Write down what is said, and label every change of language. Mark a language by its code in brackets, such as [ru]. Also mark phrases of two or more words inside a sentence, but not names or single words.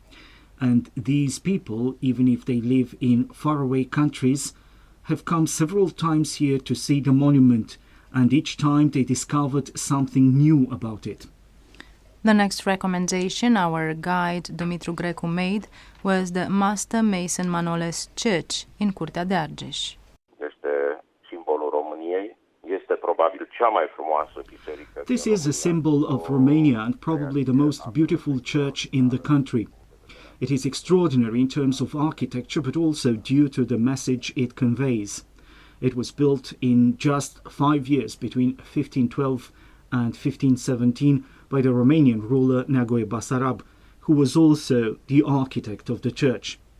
[en] And these people, even if they live in faraway countries, have come several times here to see the monument, and each time they discovered something new about it. The next recommendation our guide Dumitru Grecu made was the Master Mason Manoles Church in Curtea de Arges. [ro] Este simbolul României, este probabil cea mai frumoasă biserică. [en] This is a symbol of Romania and probably the most beautiful church in the country. It is extraordinary in terms of architecture, but also due to the message it conveys. It was built in just 5 years, between 1512 and 1517, by the Romanian ruler Neagoe Basarab, who was also the architect of the church.